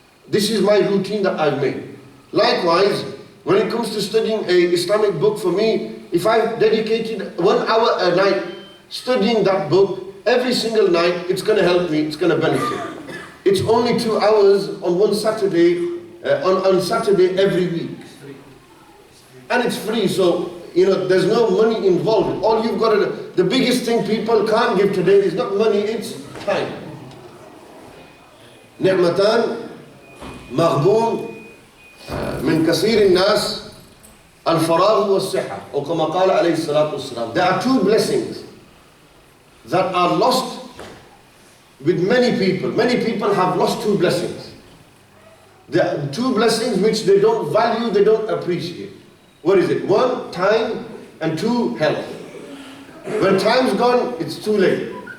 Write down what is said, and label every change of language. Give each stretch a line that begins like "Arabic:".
English: This is my routine that I've made. Likewise, when it comes to studying a Islamic book, for me, if I've dedicated 1 hour a night studying that book, every single night, it's going to help me, it's going to benefit. It's only 2 hours on one Saturday, on Saturday every week. And it's free, so there's no money involved. All you've got to, the biggest thing people can't give today is not money, it's time.
Arabic: نعمتان مغبون من كثير الناس الفراغ والصحة أو كما قال عليه الصلاة والسلام.
English: There are two blessings that are lost with many people. Many people have lost two blessings. There are two blessings which they don't value, they don't appreciate. What is it? One, time, and two, health. When time's gone, it's too late.